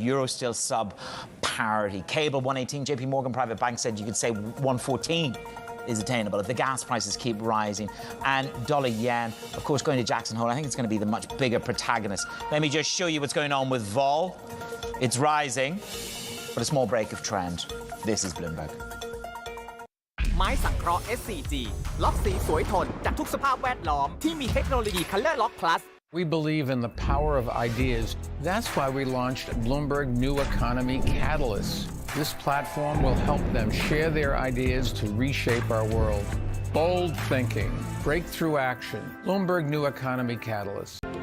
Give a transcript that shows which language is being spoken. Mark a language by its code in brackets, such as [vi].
[en] Euro still sub-parity. Cable 118, JP Morgan Private Bank said you could say 114 is attainable if the gas prices keep rising. And dollar yen, of course, going to Jackson Hole, I think it's going to be the much bigger protagonist. Let me just show you what's going on with vol. It's rising, but a small break of trend. This is Bloomberg. [th] ไม้สังเคราะห์ SCG ล็อกสีสวยทนจากทุกสภาพแวดล้อมที่มีเทคโนโลยี Color Lock Plus. [en] We believe in the power of ideas. That's why we launched Bloomberg New Economy Catalyst. This platform will help them share their ideas to reshape our world. Bold thinking, breakthrough action, Bloomberg New Economy Catalyst.